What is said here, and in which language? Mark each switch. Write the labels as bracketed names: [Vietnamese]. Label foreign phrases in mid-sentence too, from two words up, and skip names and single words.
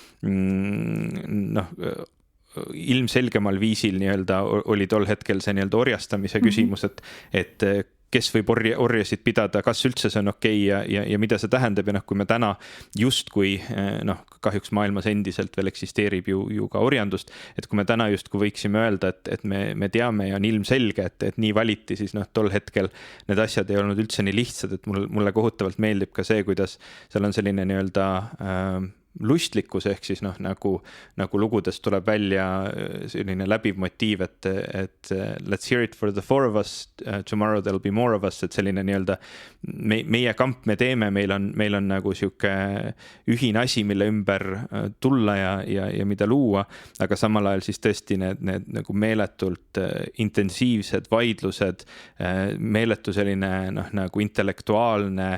[Estonian] ilmselgemal viisil nii-öelda oli tol hetkel see nii-öelda orjastamise küsimus, et kes võib orjasid pidada, kas üldse see on okei ja mida see tähendab ja kui me täna justkui, kahjuks maailmas endiselt veel eksisteerib ju ka orjandust, et kui me täna justkui võiksime öelda, et me teame ja on ilmselge, et nii valiti, siis tol hetkel need asjad ei olnud üldse nii lihtsad, et mulle kohutavalt meeldib ka see, kuidas seal on selline nii-öelda lustlikkus ehk siis nagu lugudes tuleb välja selline läbiv motiiv, et [English] let's hear it for the four of us, tomorrow there'll be more of us, [Estonian] et selline nii-öelda meie kamp me teeme, meil on nagu sihuke ühine asi, mille ümber tulla ja mida luua, aga samal ajal siis tõesti need nagu meeletult intensiivsed vaidlused, meeletu selline nagu intellektuaalne